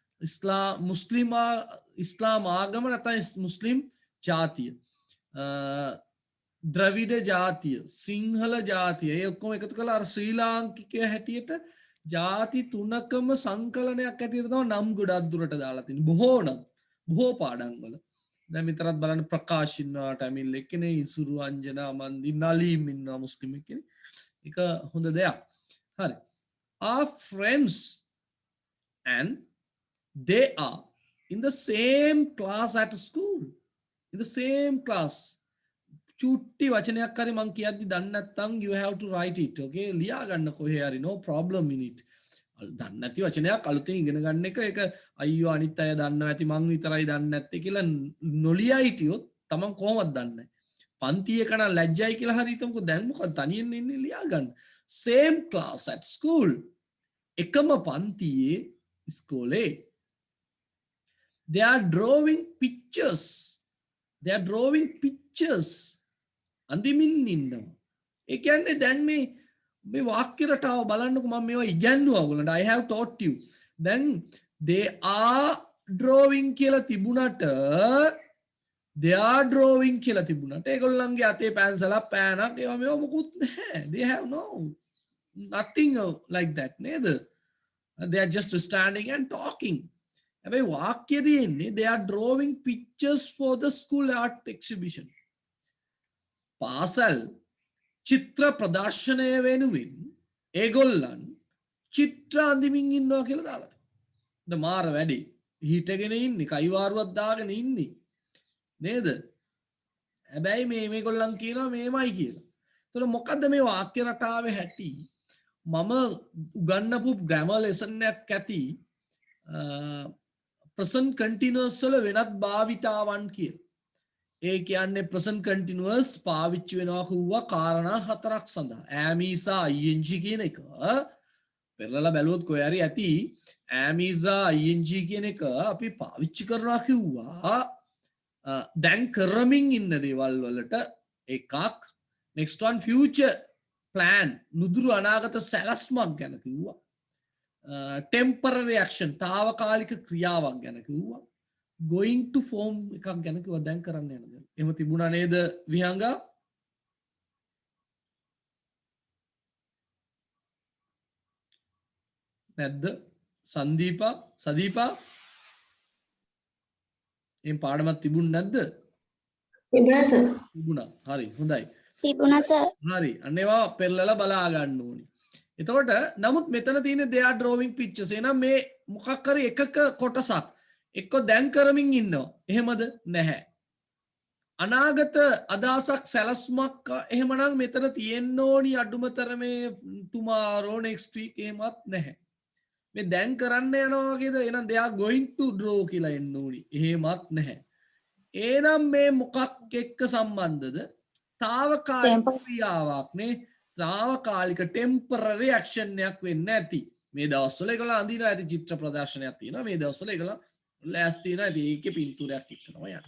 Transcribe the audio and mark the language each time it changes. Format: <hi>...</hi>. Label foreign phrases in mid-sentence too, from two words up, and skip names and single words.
<si>ඉස්ලාම් ආගම නැත්නම් මුස්ලිම් ජාතිය, ද්‍රවිඩ ජාතිය, සිංහල ජාතිය, ඒ ඔක්කොම එකතු කරලා අර ශ්‍රී ලාංකිකය හැටියට ජාති තුනකම සංකලනයක් හැටියට තමයි නම් ගොඩක් දුරට දාලා තියෙන්නේ. බොහෝ පාඩම් වල. දැන් විතරක් බලන්න ප්‍රකාශ් ඉන්නවා ටැමිල් එක්කනේ, ඉසුරු, අංජනා, මන්දි, නලීම් ඉන්නවා මුස්ලිම් එක්කනේ. ඒක හොඳ දෙයක්. හරි.</si> <en>Our friends and they are in the same class at school. In the same class.</en> <si>චුට්ටි වචනයක් හරි මං කියද්දි දන්නේ නැත්නම්</si> <en>you have to write it.</en> <si>Okay, ලියා ගන්න කොහේ හරි,</si> <en>no problem in it.</en> <si>දන්නේ නැති වචනයක් අලුතෙන් ඉගෙන ගන්න එක, ඒක අයියෝ අනිත් අය දන්නවා ඇති මං විතරයි දන්නේ නැත්තේ කියලා නොලියා හිටියොත් තමන් කොහොමද දන්නේ? පන්ති එක නම් ලැජ්ජයි කියලා හරි හිතමුකෝ. දැන් මොකද තනියෙන් ඉන්නේ, ලියා ගන්න.</si> <en>Same class at school.</en> <si>එකම පන්තියේ ඉස්කෝලේ.</si> <en>They are drawing pictures. They are drawing pictures.</en> <si>අඳිමින් ඉන්නවා. ඒ කියන්නේ දැන් මේ වාක්‍ය රටාව බලන්නකො, මම මේවා ඉගැන්නුවා ඔයගොල්ලන්ට.</si> <en>I have taught you. දැන් they are drawing</en> <si>කියලා තිබුණට,</si> <en>they are drawing</en> <si>කියලා තිබුණට ඒගොල්ලන්ගේ අතේ පැන්සලක්, පෑනක්, ඒවා මේවා මොකුත් නැහැ.</si> <en>They have nothing like that නේද? They are just standing and talking.</en> <si>හැබැයි වාක්‍ය තියෙන්නේ</si> <en>they are drawing pictures for the school art exhibition.</en> <si>පාසල් චිත්‍ර ප්‍රදර්ශනය වෙනුවෙන් ඒගොල්ලන් චිත්‍ර අඳිමින් ඉන්නවා කියලා දාලා තියෙනවා. මාර වැඩි. හිටගෙන ඉන්නේ, කයිවාරුවක් දාගෙන ඉන්නේ නේද? හැබැයි මේගොල්ලන් කියනවා මේමයි කියලා. එතකොට මොකද්ද මේ වාක්‍ය රටාවේ හැටි? මම උගන්වපු</si> <en>grammar lesson</en> <si>එකක් ඇති</si> <en>present continuous</en> <si>වල වෙනත් භාවිතාවන් කියලා. ඒ කියන්නේ</si> <en>present continuous</en> <si>පාවිච්චි වෙනවා කිව්වා කාරණා හතරක් සඳහා.</si> <en>am is ing</en> <si>කියන එක පෙරලලා බැලුවොත් කොහේ හරි ඇති.</si> <en>am is ing</en> <si>කියන එක අපි පාවිච්චි කරනවා කිව්වා දැන් කරමින් ඉන්න දේවල් වලට එකක්.</si> <en>next one future plan,</en> <si>නුදුරු අනාගත සැලැස්මක් ගැන කිව්වා.</si> <en>temporary action,</en> <si>తాවකාලික ක්‍රියාවක් ගැන කිව්වා.</si> <en>going to form</en> <si>එකක් ගැන කිව්වා. දැන් කරන්න යන දේ. එහෙම තිබුණා නේද විහංගා? නැද්ද? සදීපා එම් පාඩමක් තිබුණ නැද්ද? තිබුණා සර්. තිබුණා. හරි, හොඳයි. තිබුණා සර්. හරි. අන්න ඒවා පෙරලලා බලා ගන්න ඕනි. එතකොට නමුත් මෙතන තියෙන</si> <en>they are drawing pictures.</en> <si>එහෙනම් මේ මොකක් හරි එකක කොටසක් එක්ක දැන් කරමින් ඉන්නවා. එහෙමද? නැහැ. අනාගත අදහසක් සැලස්මක් එහෙමනම් මෙතන තියෙන්න ඕනි අඩුමතරමේ</si> <en>tomorrow next week</en> <si>එහෙමත් නැහැ. මේ දැන් කරන්න යනවා වගේද එහෙනම්</si> <en>they are going to draw</en> <si>කියලා එන්න ඕනි. එහෙමත් නැහැ. එහෙනම් මේ මොකක් එක්ක සම්බන්ධද? తాවකාලික ක්‍රියාවක් නේ. తాවකාලික</si> <en>temporary action</en> <si>එකක් වෙන්න ඇති. මේ දවස්වල ඒගොල්ලෝ අඳිනවා ඇති චිත්‍ර ප්‍රදර්ශනයක් තියෙනවා. මේ දවස්වල ඒගොල්ලෝ ලෑස්ති වෙනවා ඇති ඒකේ පින්තූරයක් එක්කනවා යන්න.</si>